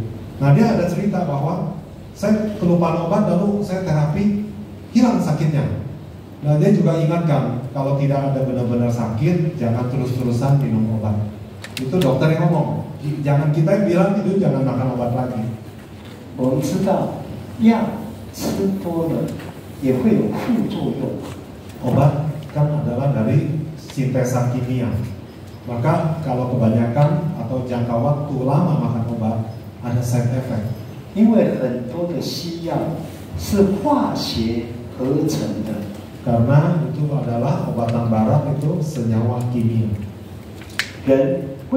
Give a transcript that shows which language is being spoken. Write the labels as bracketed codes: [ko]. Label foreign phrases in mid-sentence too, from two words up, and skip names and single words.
[id] Nah dia ada cerita bahwa saya kelupaan obat, lalu saya terapi, hilang sakitnya. Nah dia juga ingatkan, kalau tidak ada benar-benar sakit, jangan terus-terusan minum obat. Itu dokter yang ngomong, jangan kita yang bilang itu jangan makan obat lagi. [zh] 我们知道药吃多了也会有副作用。 [id] Obat kan adalah dari sintesa kimia. Maka kalau kebanyakan atau jangka waktu lama makan obat, ada [en] side effect. [zh] 因为很多的西药是化学合成的。 [id] Karena itu adalah obatan barat itu senyawa kimia. 人